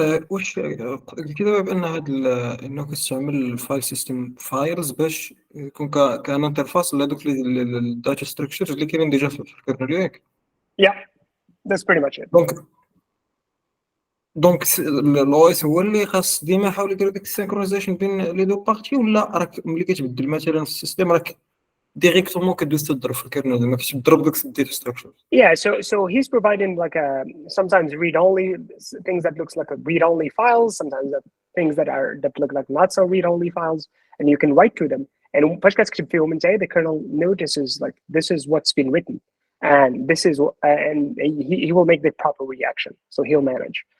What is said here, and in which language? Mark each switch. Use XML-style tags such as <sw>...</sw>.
<ar>واش كذا بان هذا انه كتستعمل الفايل سيستم فايلز باش يكون كان انترفاس لهذوك الداتا ستراكشرز اللي كاينين ديجا في الكيرنل ياك.</ar> <en>Yeah, that's pretty much it.</en> <ar>دونك الاو اس هو اللي خاص ديما يحاول يدير ديك السينكرونايزيشن بين لي دو بارتي، ولا راك ملي كتبدل مثلا في السيستم راك ديريكتومون كدوز تضرب في الكيرنل ما كتضرب داك الداتا ستراكشر.</ar> <en>Yeah, so he's providing like sometimes read-only things that looks like a read-only files, sometimes things that look like not so read-only files, and you can write to them. And the kernel notices like this is what's been written, and this is and he will make the proper reaction. So he'll manage.</en>